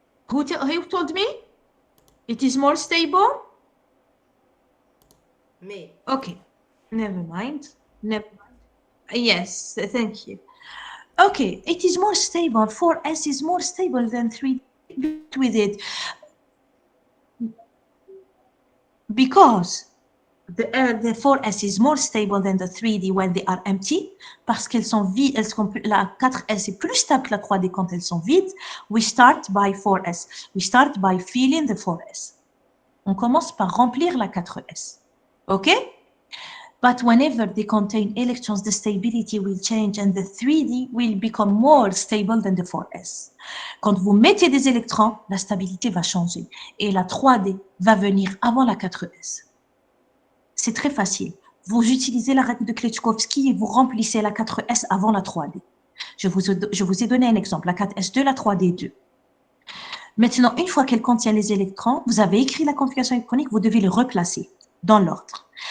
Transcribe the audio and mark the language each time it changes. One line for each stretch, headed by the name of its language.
English: Who told me? It is more stable? Me. Okay, never mind. Yes, thank you. Okay, it is more stable. 4s is more stable than 3 with it. Because the 4s is more stable than the 3d when they are empty,
French: parce qu'elles sont vides, la 4s est plus stable que la 3d quand elles sont vides.
English: We start by 4s. We start by filling the 4s.
French: On commence par remplir la 4s.
English: Okay? But whenever they contain electrons, the stability will change and the 3d will become more stable than the 4s.
French: Quand vous mettez des électrons, la stabilité va changer et la 3d va venir avant la 4s. C'est très facile. Vous utilisez la règle de Klitschkowski et vous remplissez la 4s avant la 3d. Je vous ai donné un exemple, la 4s2, la 3d2. Maintenant, une fois qu'elle contient les électrons, vous avez écrit la configuration électronique, vous devez les replacer dans l'ordre.